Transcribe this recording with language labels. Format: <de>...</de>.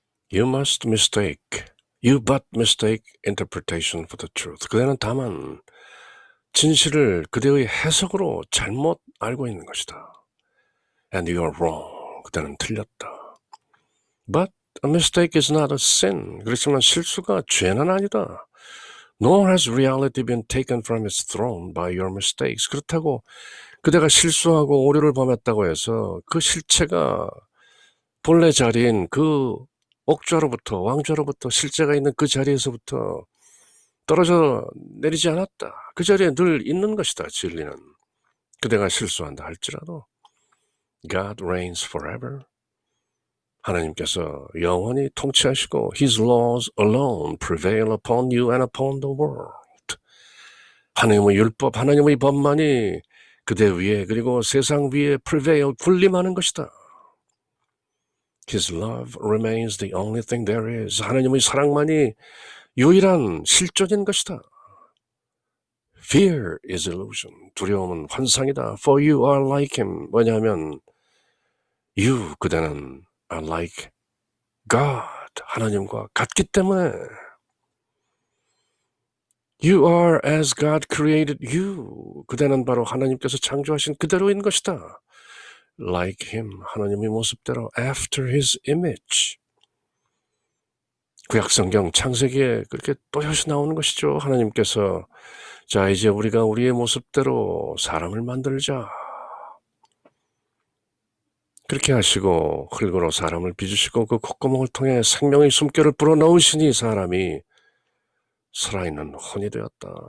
<en>You but mistake interpretation for the truth.</en> <ko>그대는 다만 진실을 그대의 해석으로 잘못 알고 있는 것이다.</ko> <en>And you are wrong.</en> <ko>그대는 틀렸다.</ko> <en>But a mistake is not a sin.</en> <ko>그렇지만 실수가 죄는 아니다.</ko> <en>Nor has reality been taken from its throne by your mistakes.</en> <ko>그렇다고 그대가 실수하고 오류를 범했다고 해서 그 실체가 본래 자리인 그 옥좌로부터, 왕좌로부터, 실제가 있는 그 자리에서부터 떨어져 내리지 않았다. 그 자리에 늘 있는 것이다, 진리는. 그대가 실수한다 할지라도.</ko> <en>God reigns forever.</en> <ko>하나님께서 영원히 통치하시고</ko> <en>His laws alone prevail upon you and upon the world.</en> <ko>하나님의 율법, 하나님의 법만이 그대 위에 그리고 세상 위에 prevail, 군림하는 것이다.</ko> <en>His love remains the only thing there is.</en> <ko>하나님의 사랑만이 유일한 실존인 것이다.</ko> <en>Fear is illusion.</en> <ko>두려움은 환상이다.</ko> <en>For you are like him.</en> <ko>왜냐하면</ko> <en>you,</en> <ko>그대는</ko> <en>are like God.</en> <ko>하나님과 같기 때문에</ko> <en>You are as God created you.</en> <ko>그대는 바로 하나님께서 창조하신 그대로인 것이다.</ko> <en>Like him,</en> <ko>하나님의 모습대로</ko> <en>after his image.</en> <ko>구약성경 창세기에 그렇게 또렷이 나오는 것이죠. 하나님께서 자 이제 우리가 우리의 모습대로 사람을 만들자. 그렇게 하시고 흙으로 사람을 빚으시고 그 콧구멍을 통해 생명의 숨결을 불어넣으시니 사람이 살아있는 혼이 되었다.</ko>